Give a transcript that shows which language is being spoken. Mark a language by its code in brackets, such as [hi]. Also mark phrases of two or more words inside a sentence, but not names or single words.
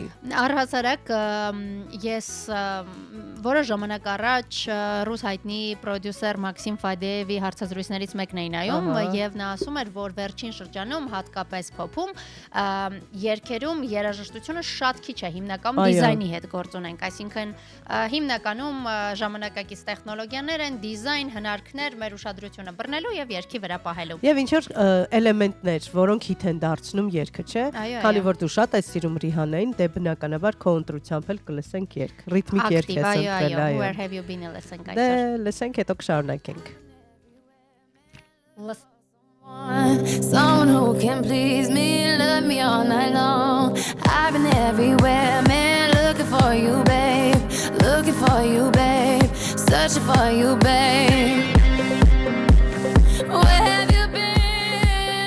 [hy] Առհասարակ ես որոշ ժամանակ առաջ ռուս հայտնի պրոդյուսեր Մաքսիմ Ֆադեևի հարցազրույցներից մեկն էի նայում եւ նա ասում էր, որ վերջին շրջանում հատկապես փոփում երգերում երաժշտությունը շատ քիչ է, հիմնական դիզայնի հետ գործ ունենք, այսինքն հիմնականում ժամանակակից տեխնոլոգիաներ են, դիզայն, հնարքներ, մեր ուշադրությունը բռնելու եւ երգի վրա պահելու։ Եվ ինչ որ էլեմենտներ, որոնք հիթ են դարձնում երգը, չէ։ Քանի որ դու շատ ես սիրում Ռիհանային, դե բնականաբար քո ընտրությամբ էլ կլսենք երգ, ռիթմիկ երգ ես ընտրել, այո։ Where have you been-ը լսենք Դե այսօր։ լսենք, հետո կշարունակենք։ [en] Someone who can please me, love me all night long. I've been everywhere, man, looking for you, babe. Looking for you, babe. Searching for you, babe. Where have you been?